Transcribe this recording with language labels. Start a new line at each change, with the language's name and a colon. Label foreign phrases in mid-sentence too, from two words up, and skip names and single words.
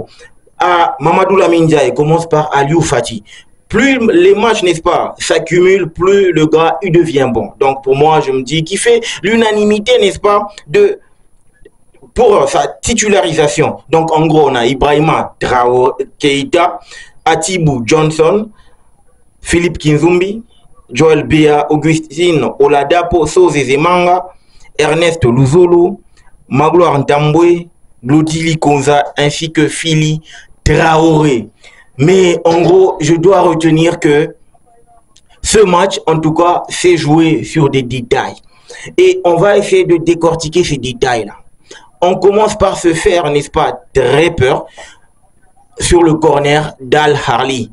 French: Mamadou Lamine Ndiaye commence par Aliou Fati. Plus les matchs, n'est-ce pas, s'accumulent, plus le gars, il devient bon. Donc pour moi, je me dis qu'il fait l'unanimité, n'est-ce pas, pour sa titularisation. Donc en gros, on a Ibrahima Traoré Keita, Atibou Johnson, Philippe Kinzumbi, Joel Bea, Augustine Oladapo, Sose Zemanga, Ernest Luzolo, Magloire Ntambwe, Glodili Konza ainsi que Phili Traoré. Mais en gros, je dois retenir que ce match, en tout cas, s'est joué sur des détails. Et on va essayer de décortiquer ces détails-là. On commence par se faire, n'est-ce pas, très peur sur le corner d'Al-Ahly.